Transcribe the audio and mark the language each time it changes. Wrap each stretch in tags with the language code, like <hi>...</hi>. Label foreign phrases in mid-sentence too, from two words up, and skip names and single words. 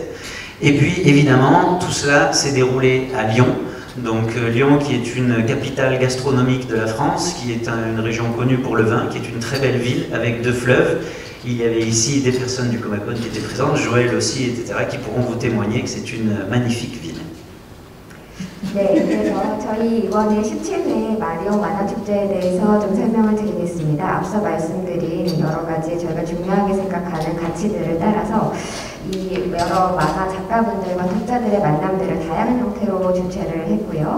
<fr>Et puis évidemment, tout cela s'est déroulé à Lyon. Donc Lyon qui est une capitale gastronomique de la France, qui est une région connue pour le vin, qui est une très belle ville avec 2 fleuves. Il y avait ici des personnes du Comacon qui étaient présentes, Joël aussi, etc., qui pourront vous témoigner que c'est une magnifique ville.</fr> <ko>네, 그래서 저희 이번에 17회 마리옹 만화축제에 대해서 좀 설명을 드리겠습니다. 앞서 말씀드린 여러 가지 저희가 중요하게 생각하는 가치들을 따라서 이 여러 만화 작가분들과 독자들의 만남들을 다양한 형태로 주최를 했고요.</ko>